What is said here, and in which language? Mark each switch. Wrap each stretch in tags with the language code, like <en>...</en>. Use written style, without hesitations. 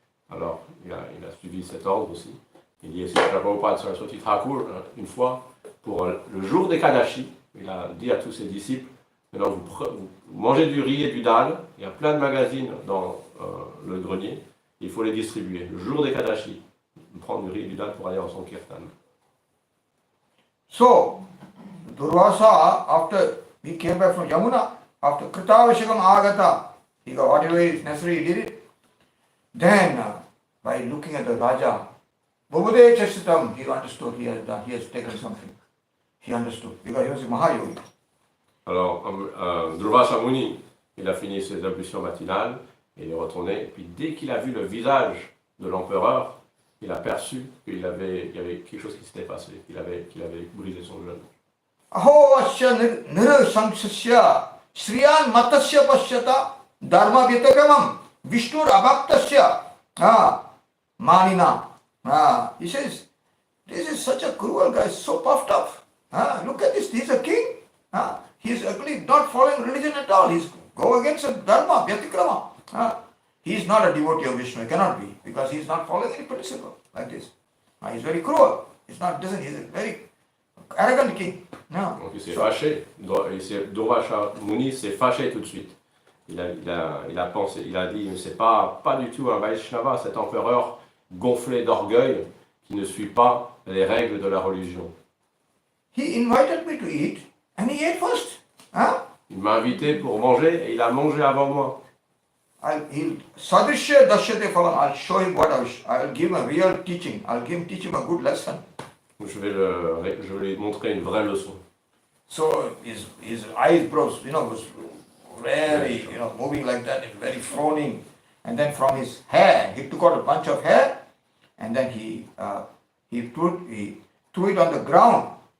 <fr>Alors il a suivi cet ordre aussi. Il dit, c'est Srila Prabhupada Saraswati Thakur, une fois, pour le jour des Kadashi, il a dit à tous ses disciples, maintenant vous mangez du riz et du dal, il y a plein de magazines dans le grenier, il faut les distribuer. Le jour des Kadashi, prendre du riz et du dal pour aller en Sankirtan.</fr> <en>So, Durvasa, after he came back from Yamuna, after</en> <sa>Kritavashikam Agata,</sa> <en>he got whatever is necessary, he did it. Then, by looking at the Raja,</en> <sa>Bhubude Chasitam,</sa> <en>he understood he has taken something. He understood, because he was a Mahayogi.</en> <fr>Alors, Durvasa Muni, il a fini ses ablutions matinales, et il est retourné, et puis dès qu'il a vu le visage de l'empereur, il a perçu qu'il y avait quelque chose qui s'était passé, qu'il avait brisé son jeûne.</fr> <sa>Aho asya nirasangsasya sriyan matasya pasyata dharma vitagamam vishnur abhaktasya manina</sa> <en>He says, this is such a cruel guy, so puffed up. Look at this, he's a king. He's actually not following religion at all. He's go against the dharma, vyatikrama. He's not a devotee of Vishnu, he cannot be, because he's not following any principle like this. He's very cruel. He's a very arrogant king.</en> <fr>Donc il s'est fâché. Durvaša Muni s'est fâché tout de suite. Il a pensé, il a dit, mais c'est pas du tout un Vaishnava, cet empereur gonflé d'orgueil qui ne suit pas les règles de la religion.</fr> <en>He invited me to eat and he ate first.</en> <fr>Il m'a invité pour manger et il a mangé avant moi.</fr> <sa>Sadrishya dashyate phalam.</sa> <en>I'll show him what I'll give him a real teaching. I'll teach him a good lesson.</en> <fr>Je vais lui montrer une vraie leçon.</fr> <en>So his eyebrows, was very, moving like that, and very frowning. And then from his hair, he took out a bunch of hair, and then he threw it on the ground.</en>